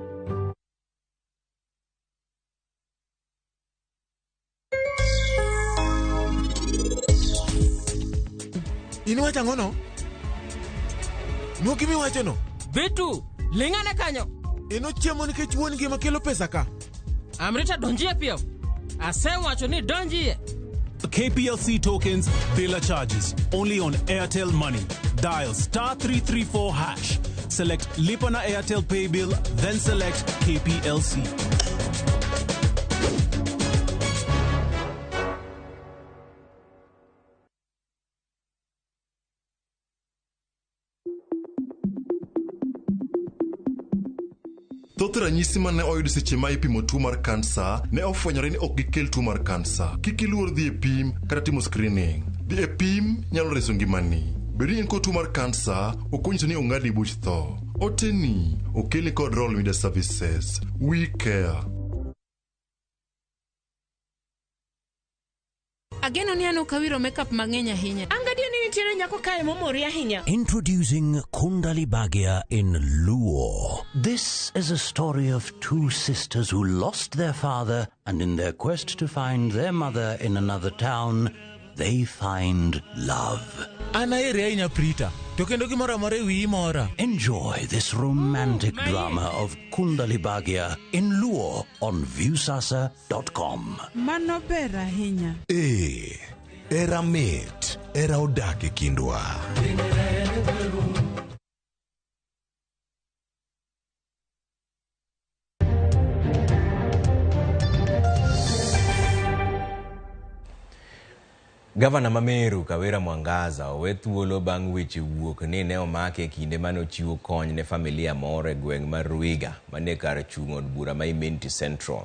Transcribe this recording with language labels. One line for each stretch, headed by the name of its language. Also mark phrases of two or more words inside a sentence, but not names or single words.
Luo (Kenya and Tanzania): Inuwacha ngono? Nuki mi wacho no? Betu, lingane kanyo. Ino chiemo nikech wuon gi makelo pesa ka. Amrita donjie pio. Asewacho ni donjie.
English: KPLC tokens, Villa charges. Only on Airtel Money. Dial *334#. Select Lipana Airtel Pay Bill, then select KPLC.
Luo (Kenya and Tanzania): Thoth ranyisi mane oyud seche ma ipimo tuo mar kansa ne ofwenyore ni ok gikel tuo mar kansa. Kik iluor dhi e pim kata timo screening. Dhi e pim nyalo reso ngimani. Bedi in kod tuo mar kansa, ok onyiso ni ong'adi buch tho. Oteni okeli kod Royal Media Services.
English: We care.
Luo (Kenya and Tanzania): Ageno ni ano kawiro makeup mang'eny ahinya. Angadia ni nitiere nyako kae momori ahinya.
English: Introducing Kundali Bhagia in Luo. This is a story of two sisters who lost their father, and in their quest to find their mother in another town, they find love.
Luo (Kenya and Tanzania): Anaere ahinya Prita. To kendo gimoro amora wi mora.
English: Enjoy this romantic drama of Kundali Bhagia in Luo on viewsasa.com.
Luo (Kenya and Tanzania): Mano ber ahinya. Era mit, era odak e kindwa. Gavana Mameru Kawira Mwangaza owe thuolo bang' weche wuok ni ne omake kinde mane ochiwo kony ne familia moro e gweng' mar Ruiga mane kar chung' od bura ma Imenti Central.